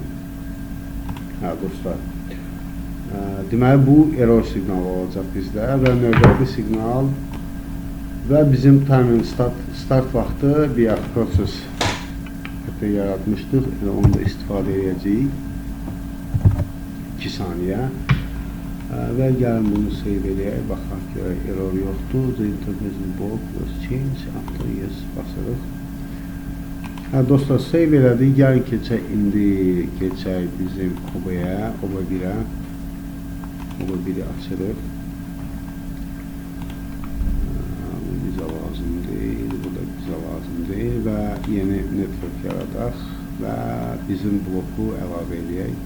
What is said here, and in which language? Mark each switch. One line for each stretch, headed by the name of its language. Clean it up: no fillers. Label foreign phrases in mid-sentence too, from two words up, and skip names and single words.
Azerbaijani: Dostlar, deməli bu error siqnalı olacaq bizdə və növbəti siqnal və bizim timer start vaxtı bir proses yaratmışdıq, onu da istifadə edəcəyik 2 saniyə və gəlin bunu save edək, baxaq ki, error yoxdur,
English: the interpretation block was changed after yes basırıq.
Azerbaijani: Dostlar, save elədik, gəlin keçək, indi keçək bizim OBA-yə, OBA1-ə, OBA1-i açırıq. Bu bizə lazım deyil, bu da bizə lazım deyil və yeni network yaradaq və bizim bloku əlavə edək.